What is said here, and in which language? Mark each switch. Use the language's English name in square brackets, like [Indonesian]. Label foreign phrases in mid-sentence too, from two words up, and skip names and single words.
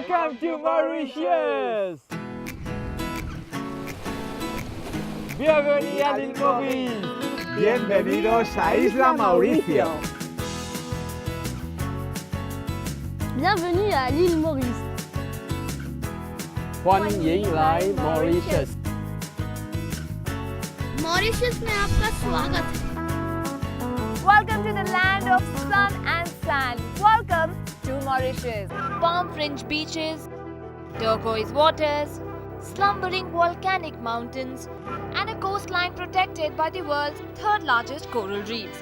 [English] Welcome to Mauritius! [French] Bienvenue à l'île Maurice! [Spanish] Bienvenidos a Isla Mauricio. [French] Bienvenue à l'île Maurice. [Chinese] 欢迎来 Mauritius! [Hindi] मॉरिशस में आपका स्वागत है. [English] Welcome to the land of sun and sand. Welcome to Mauritius. Palm-fringed beaches, turquoise waters, slumbering volcanic mountains, and a coastline protected by the world's third largest coral reefs.